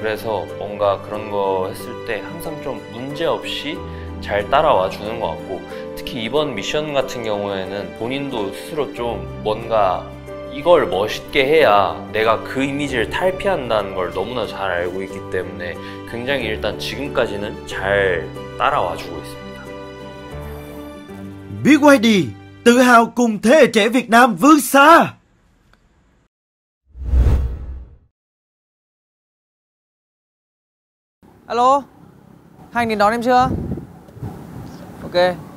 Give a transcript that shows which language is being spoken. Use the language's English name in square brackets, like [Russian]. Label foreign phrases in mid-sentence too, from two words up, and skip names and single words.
[Korean] 그래서 뭔가 그런 거 했을 때 항상 좀 문제없이 잘 따라와 주는 것 같고, 특히 이번 미션 같은 경우에는 본인도 스스로 좀 뭔가 이걸 멋있게 해야 내가 그 이미지를 탈피한다는 걸 너무나 잘 알고 있기 때문에 굉장히 일단 지금까지는 잘 따라와 주고 있습니다. [Vietnamese] BYD tự hào cùng thế hệ trẻ Việt Nam vươn xa. Alo, hai anh đến đón em chưa? Ok.